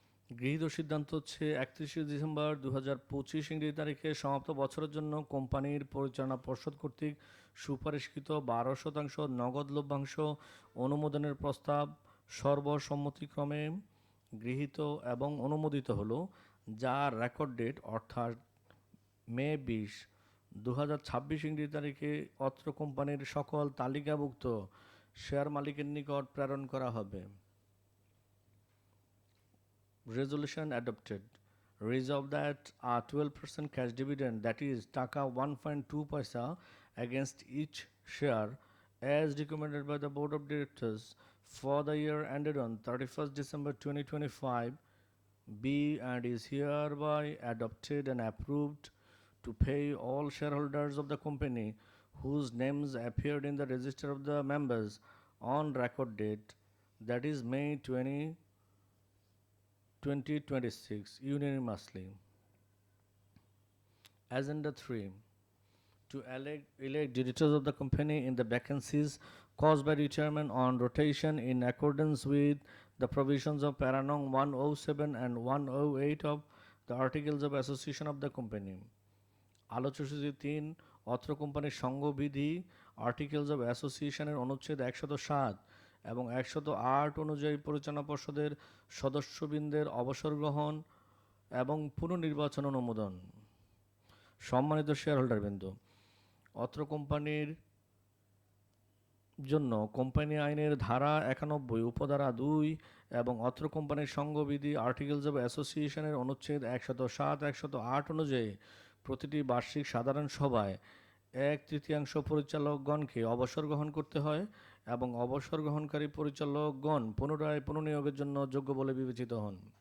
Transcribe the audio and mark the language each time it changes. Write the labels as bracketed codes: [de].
[bn] গৃহীত সিদ্ধান্ত হচ্ছে 31 ডিসেম্বর 2025 ইংরেজি তারিখে সমাপ্ত বছরের জন্য কোম্পানির পরিচালনা পর্ষদ কর্তৃক সুপারিশকৃত 12% নগদ লভ্যাংশ অনুমোদনের প্রস্তাব সর্বসম্মতিক্রমে গৃহীত এবং অনুমোদিত হলো, যার রেকর্ড ডেট অর্থাৎ মে 20, 2026 ইংরেজি তারিখে অত্র কোম্পানির সকল তালিকাভুক্ত শেয়ার মালিকের নিকট প্রেরণ করা হবে। [en] Resolution adopted. Resolved that a 12% cash dividend, that is Taka 1.2 paisa against each share as recommended by the Board of Directors for the year ended on 31st December 2025 be and is hereby adopted and approved to pay all shareholders of the company whose names appeared in the register of the members on record date, that is May 20, 2026, unanimously. Agenda 3. To elect directors of the company in the vacancies caused by retirement on rotation in accordance with the provisions of Paranong 107 and 108 of the Articles of Association of the company. [bn] আলোচ্য সূচি 3 অত্র কোম্পানির সংঘবিধি articles of অ্যাসোসিয়েশনের অনুচ্ছেদ 107 এবং 108 অনুযায়ী পরিচালনা পর্ষদের সদস্যবৃন্দের অবসর গ্রহণ এবং পুনর্নির্বাচন অনুমোদন। সম্মানিত শেয়ারহোল্ডারবৃন্দ, অত্র কোম্পানির জন্য কোম্পানি আইনের ধারা 91 উপধারা 2 এবং অত্র কোম্পানির সংঘবিধি আর্টিকেলস অব অ্যাসোসিয়েশনের অনুচ্ছেদ 107, 108 অনুযায়ী প্রতিটি বার্ষিক সাধারণ সভায় 1/3 পরিচালকগণকে অবসর গ্রহণ করতে হয় এবং অবসর গ্রহণকারী পরিচালকগণ পুনরায় পুনর্নিয়োগের জন্য যোগ্য বলে বিবেচিত হন।